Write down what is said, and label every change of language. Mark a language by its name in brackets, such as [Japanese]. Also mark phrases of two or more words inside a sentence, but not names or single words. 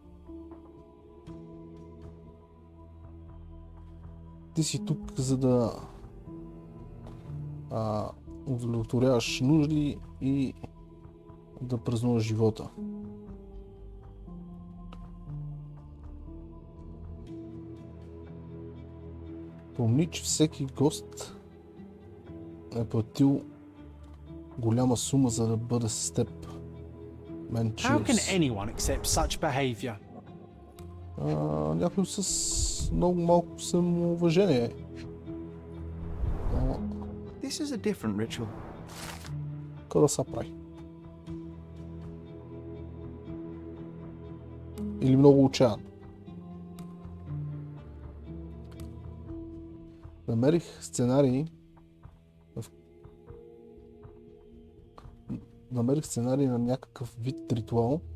[Bulgarian] Ти си тук, за да удовлетворяваш нужди и да празнуваш живота. Помни, че всеки гост е платил голяма сума, за да бъде с теб. [English] How can anyone accept such behavior? [Bulgarian] Някой с много малко самоуважение. [English] This is a different ritual. [Bulgarian] Какво да се прави? Или много отчаян. Намерих сценарий на някакъв вид ритуал.